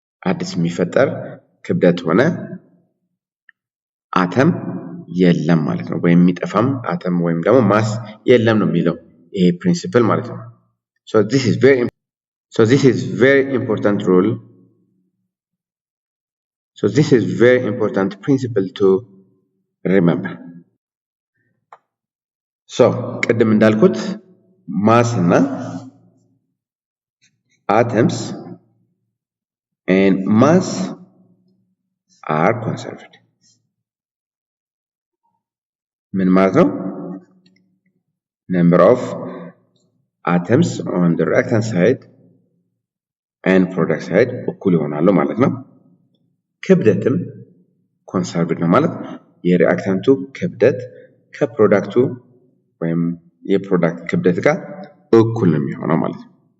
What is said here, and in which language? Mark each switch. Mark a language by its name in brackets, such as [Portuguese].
[Amharic] አዲስ የሚፈጠር ክብደት ሆነ አተም የለም ማለት ነው። ወይም የሚጠፋም አተም ወይም ደግሞ ማስ የለም ነው የሚለው ይሄ ፕሪንሲፕል ማለት ነው። [English] so this is very important rule. So this is very important principle to remember. So [Amharic] ቅድም እንዳልኩት ማስ እና [English] atoms and mass are conserved. [Amharic] ምን ማለት ነው? [English] number of atoms on the reactant side and product side [Amharic] እኩል ይሆናሉ ማለት ነው። ክብደትም ኮንሰርቭድ ነው ማለት የሪአክታንቱ ክብደት ከፕሮዳክቱ ወይም የፕሮዳክት ክብደት ጋር እኩል ነው የሚሆነው ማለት ነው።